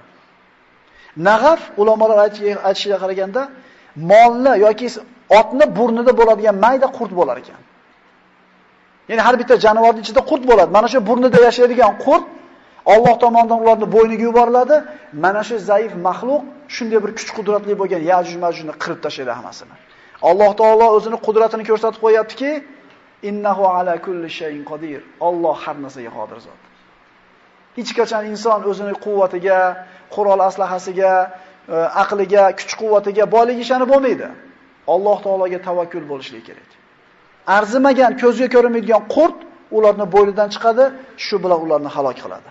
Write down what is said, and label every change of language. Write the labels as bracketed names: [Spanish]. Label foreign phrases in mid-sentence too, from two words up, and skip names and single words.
[Uzbek] Nag'af ulamolar aytishiga qaraganda molni yoki otni burnida bo'ladigan mayda qurt bo'lar ekan. Ya'ni har bitta jonivorning ichida qurt bo'ladi. Mana shu burnida yashaydigan qurt Alloh tomonidan ularning bo'yniga yuboriladi. Mana shu zaif maxluq shunday bir kuch qudratli bo'lgan Yajuj Majujni qirib tashlaydi hammasini. Alloh taolo o'zining qudratini ko'rsatib qo'yaptiki, [Arabic] إنه على كل شيء قدير. [Uzbek] Alloh har narsaga qodir zot. Hech qachon inson o'zining quvvatiga, qurol aslahasiga, aqliga, kuch-quvvatiga boyligi ishonib bo'lmaydi. Alloh taologa tavakkul bo'lishligi kerak. Arzimagan, ko'zga ko'rinmaydigan qurt ularni bo'ynidan chiqadi, shu bilan ularni halok qiladi.